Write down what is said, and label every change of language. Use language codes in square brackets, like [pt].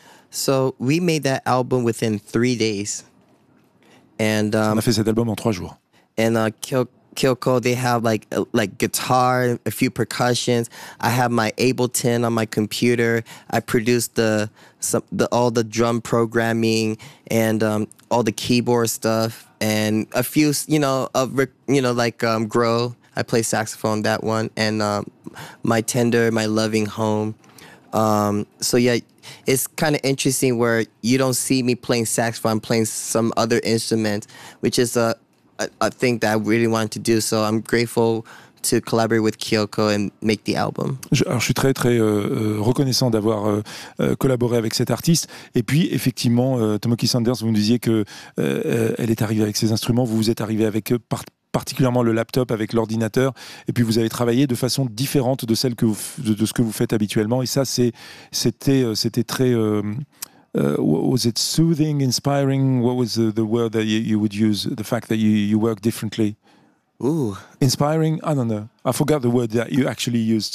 [en] So we made that album within 3 days. [fr] And, on a fait cet album en 3 jours. [en] And Kyoko, they have like guitar, a few percussions. I have my Ableton on my computer. I produce all the drum programming and all the keyboard stuff and a few, you know, grow. I play saxophone, that one, and my tender, my loving home. So yeah, it's kind of interesting where you don't see me playing saxophone, I'm playing some other instrument, which is a thing that I really wanted to do. So I'm grateful to collaborate with Kyoko and make the album. [fr] Alors, je suis très très reconnaissant d'avoir collaboré avec cette artiste. Et puis effectivement, Tomoki Sanders, vous me disiez que elle est arrivée avec ses instruments, vous êtes arrivée avec particulièrement le laptop, avec l'ordinateur, et puis vous avez travaillé de façon différente de celle que vous de ce que vous faites habituellement. Et ça, c'était très [en] was it soothing, inspiring? What was the word that you would use? The fact that you work differently. Ooh, inspiring. I don't know. I forgot the word that you actually used.